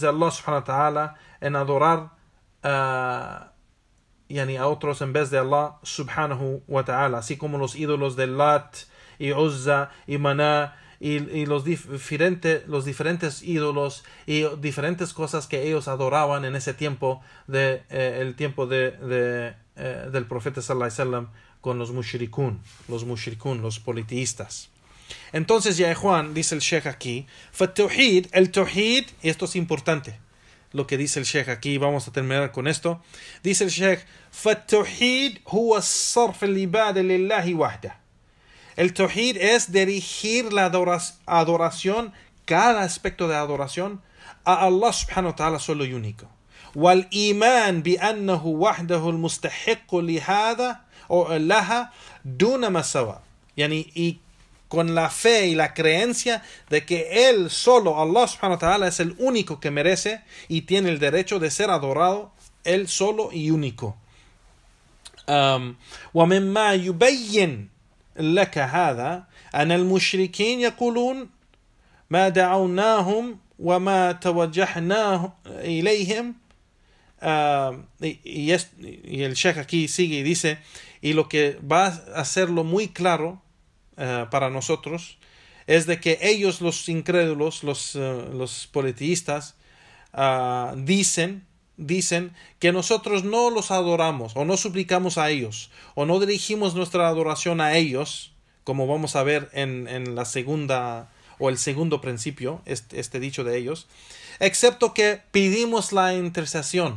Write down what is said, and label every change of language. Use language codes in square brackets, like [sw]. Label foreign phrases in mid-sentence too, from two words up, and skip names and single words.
[ar] الله سبحانه وتعالى, [es] en adorar a otros en vez de Allah [ar] سبحانه وتعالى, [es] así como los ídolos de Lat y Uzza y Maná y los diferentes ídolos y diferentes cosas que ellos adoraban en ese tiempo del profeta [ar] صلى الله عليه وسلم [es] con los mushrikun, los politeístas. Entonces, ya Juan, dice el Sheikh aquí, el tawhid, y esto es importante, lo que dice el Sheikh aquí, vamos a terminar con esto. Dice el Sheikh, [ar] فَالتَّوْحِيد هُوَ الصَّرْفِ الْعِبَادَ لِلَّهِ وَحْدَهُ. [es] El tawhid es dirigir la adoración, cada aspecto de adoración, a Allah [ar] سبحانه وتعالى [es] solo y único. [ar] والإيمان بأنه وحده المستحق لهذا أو لها دون ما سوى, [es] y con la fe y la creencia de que Él solo, [ar] الله سبحانه وتعالى, [es] es el único que merece y tiene el derecho de ser adorado, Él solo y único. [ar] ومما يبين لك هذا أن المشركين يقولون ما دعوناهم وما توجهنا إليهم. [es] Y el Sheikh aquí sigue y dice, y lo que va a hacerlo muy claro para nosotros es de que ellos, los incrédulos, los politeístas, dicen que nosotros no los adoramos o no suplicamos a ellos o no dirigimos nuestra adoración a ellos, como vamos a ver en la segunda o el segundo principio, este dicho de ellos, excepto que pedimos la intercesión.